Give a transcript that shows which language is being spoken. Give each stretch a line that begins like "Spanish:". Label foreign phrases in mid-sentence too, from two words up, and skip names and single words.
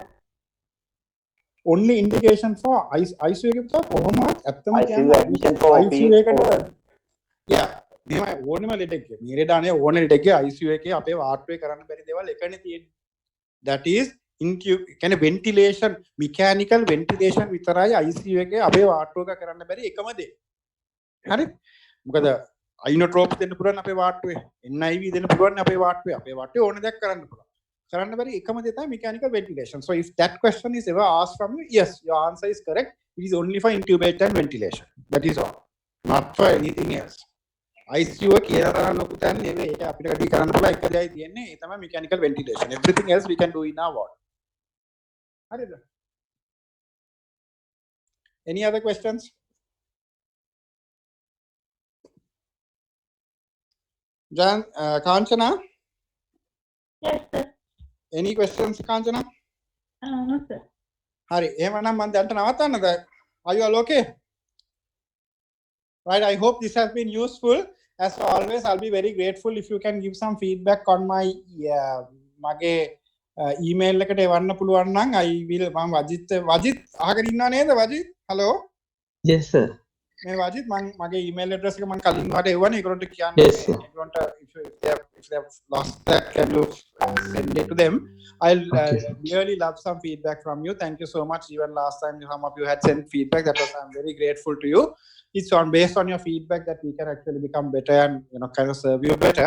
English: Only indication for ICU ICU admission for ICU yeah. That is ventilation, mechanical ventilation
Sinhala: විතරයි ICU එකේ අපේ වාට්ටුවක කරන්න බැරි එකම දේ. හරි? මොකද අයිනෝට්‍රොප් දෙන්න පුළුවන් අපේ වාට්ටුවේ. NIV දෙන්න පුළුවන් අපේ වාට්ටුවේ. අපේ වාට්ටුවේ ඕන දෙයක් කරන්න පුළුවන්. කරන්න බැරි එකම දේ තමයි
English: mechanical ventilation. So if that question is ever asked from you, yes, your answer is correct. It is only for intubation and ventilation. That is all. Not for anything else.
Sinhala: ICU කියලා තරම් ලොකු තැන් නෙවෙයි. ඒක අපිට කඩි කරන්න පුළුවන් එක දෙයයි තියෙන්නේ. ඒ තමයි
English: mechanical ventilation. Everything else we can do in our ward. හරිද? Any other questions? Jan, Kanchana? Yes, sir. Any questions, Kanchana? No, sir. Hari,
Sinhala: එහෙමනම් මම දැන්ට නවත්තන්නද?
English: Are you all okay? Right, I hope this has been useful. As always, I'll be very grateful if you can give some feedback on my
Sinhala: මගේ email එකට එවන්න පුළුවන් නම්
English: I will
Sinhala: මම වජිත් අහගෙන ඉන්නා නේද වජිත්?
English: Hello? Yes, sir.
Sinhala: මේ වජිත් මගේ
English: email address
Sinhala: එක මම කලින් වාට එවන්නේ ඒගොල්ලන්ට කියන්න.
English: Yes, sir. ඒගොල්ලන්ට if they have lost that, can you send it to them? I'll really love some feedback from you. Thank you so much. Even last time some of you had sent feedback. I'm very grateful to you. It's based on your feedback that we can actually become better and kind of serve you better.